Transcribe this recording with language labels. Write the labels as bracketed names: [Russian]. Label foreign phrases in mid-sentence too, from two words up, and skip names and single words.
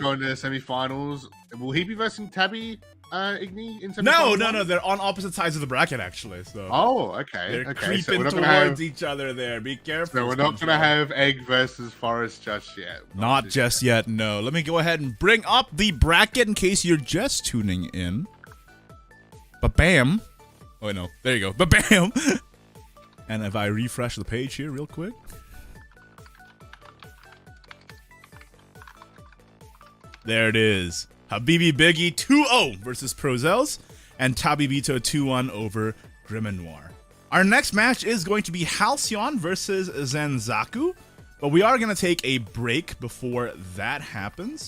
[English] going to the semifinals. Will he be versing Tabby, Igni in semifinals? No. They're on opposite sides of the bracket, actually. So Oh, okay. they're Okay. creeping So we're not towards gonna have. each other there. Be careful. So we're not gonna SpongeBob. have Egg versus Forest just yet. Not just yet, no. Let me go ahead and bring up the bracket in case you're just tuning in. Ba-bam. Oh, no. There you go. Ba-bam. And if I refresh the page here real quick. There it is. Habibi Biggie 2-0 versus Prozels, and Tabibito 2-1 over Grimenoir. Our next match is going to be Halcyon versus Zenzaku, but we are going to take a break before that happens.